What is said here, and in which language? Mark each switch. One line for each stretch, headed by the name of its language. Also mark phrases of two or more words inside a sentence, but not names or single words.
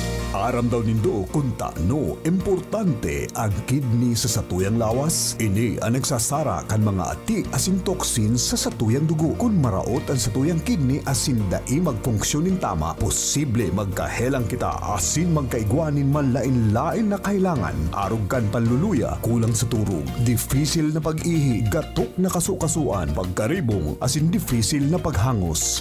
Bikol: Aram daw nindo kung no importante ang kidney sa satuyang lawas. Ini ang nagsasara kan mga ati asin toksin sa satuyang dugo. Kung maraot ang satuyang kidney asin dai magfunksyonin tama, posible magkahelang kita asin magkaigwanin manlain-lain na kailangan. Arog kan panluluya, kulang sa turog, difisil na pag-ihi, gatok na kasukasuan, pagkaribong asin difisil na paghangos.